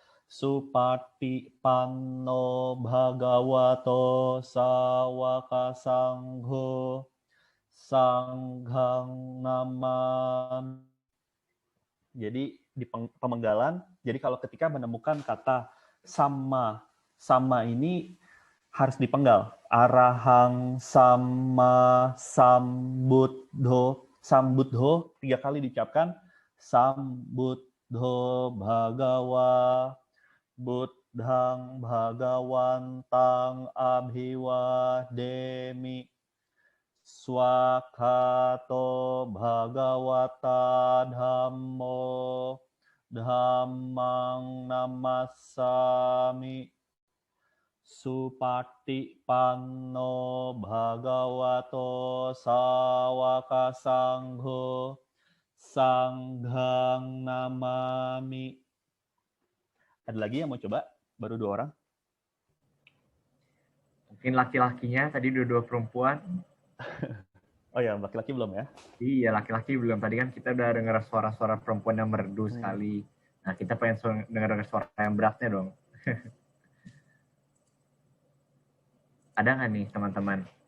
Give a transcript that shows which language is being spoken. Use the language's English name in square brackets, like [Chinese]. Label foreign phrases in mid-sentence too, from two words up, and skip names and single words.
[Pali] Supatipanno Bhagavato Sawaka Sangho Sanghang Namami. [Indonesian] Jadi di pemenggalan, jadi kalau ketika menemukan kata sama ini harus dipenggal. [Pali] Arahang sama Sambuddho. [Indonesian] Sambuddho 3 kali diucapkan. [Pali] Sambuddho Bhagawa Buddhang Bhagawantang Abhiwademi Swakhato Bhagawata Dhammo Dhammang Namassami Supatipanno Bhagavato Sawaka Sangho Sanghang Namami. [Indonesian] Ada lagi yang mau coba? Baru 2 orang. Mungkin laki-lakinya, tadi 2 perempuan. Oh ya, laki-laki belum ya? Iya, laki-laki belum. Tadi kan kita udah dengar suara-suara perempuan yang merdu sekali. Nah, kita pengen dengar suara yang beratnya dong. Ada nggak nih, teman-teman?